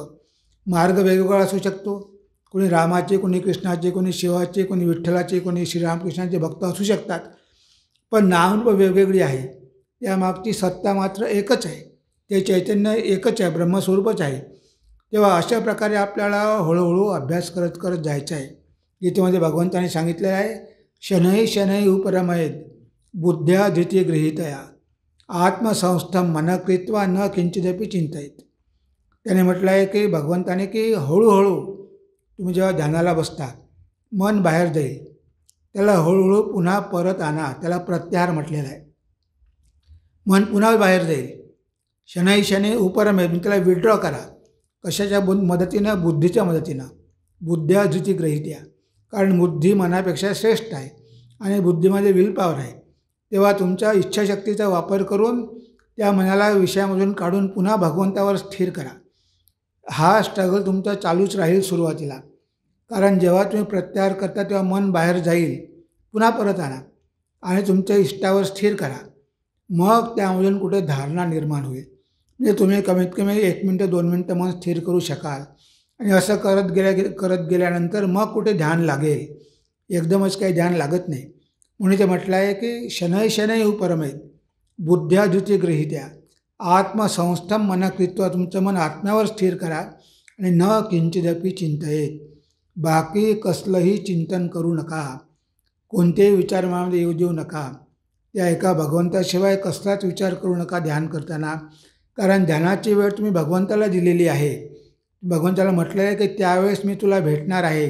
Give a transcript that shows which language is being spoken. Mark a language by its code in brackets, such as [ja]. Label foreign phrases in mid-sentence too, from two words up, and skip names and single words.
[mr] मार्ग वेगवेगळा असू शकतो. कोणी रामाचे, कोणी कृष्णाचे, कोणी शिवाचे, कोणी विठ्ठलाचे, कोणी श्रीरामकृष्णाचे भक्त असू शकतात. पण नामरूप वेगवेगळी आहे. त्यामागची सत्ता मात्र एकच आहे. ते चैतन्य एकच आहे, ब्रह्मस्वरूपच आहे. तेव्हा अशा प्रकारे आपल्याला हळूहळू अभ्यास करत करत जायचं आहे. गीतेमध्ये भगवंताने सांगितलेलं आहे, [sa] शनैः शनैः उपरमयेत् बुद्ध्या धृती गृहीतया आत्मसंस्थं मनः कृत्वा न किंचिदपि चिंतयेत्. [mr] त्याने म्हटलं आहे की भगवंताने की हळूहळू तुम्ही जेव्हा ध्यानाला बसता, मन बाहेर जाईल, त्याला हळूहळू पुन्हा परत आणा. त्याला प्रत्याहार म्हटलेला आहे. मन पुन्हा बाहेर जाईल. [sa] शनैः शनैः उपरमयेत्, [mr] त्याला विड्रॉ करा. कशाच्या मदतीनं, बुद्धीच्या मदतीनं. [sa] बुद्ध्या धृती गृहीतया, [mr] कारण बुद्धी मनापेक्षा श्रेष्ठ आहे आणि बुद्धीमध्ये [en] will power [mr] आहे. तेव्हा तुमच्या इच्छाशक्तीचा वापर करून त्या मनाला विषयामधून काढून पुन्हा भगवंतावर स्थिर करा. हा स्ट्रगल तुमचा चालूच राहील सुरुवातीला. कारण जेव्हा तुम्ही प्रत्याहार करता तेव्हा मन बाहेर जाईल, पुन्हा परत आणा आणि तुमच्या इष्टावर स्थिर करा. मग त्यामधून कुठे धारणा निर्माण होईल. म्हणजे तुम्ही कमीत कमी 1 मिनटं 2 मिनटं मन स्थिर करू शकाल. आणि असं करत गेल्यानंतर मग कुठे ध्यान लागेल. एकदमच काही ध्यान लागत नाही. म्हणून ते म्हटलं आहे की [sa] शनैः शनैः उपरमयेत् बुद्ध्या धृती गृहीतया आत्मसंस्थं मनः कृत्वा, [mr] तुमचं मन आत्म्यावर स्थिर करा आणि [sa] न किंचिदपि चिंतयेत्, [mr] बाकी कसलंही चिंतन करू नका. कोणतेही विचार मनामध्ये येऊ देऊ नका. त्या एका भगवंताशिवाय कसलाच विचार करू नका ध्यान करताना. कारण ध्यानाची वेळ तुम्ही भगवंताला दिलेली आहे. भगवंताला म्हटलं आहे की त्यावेळेस मी तुला भेटणार आहे.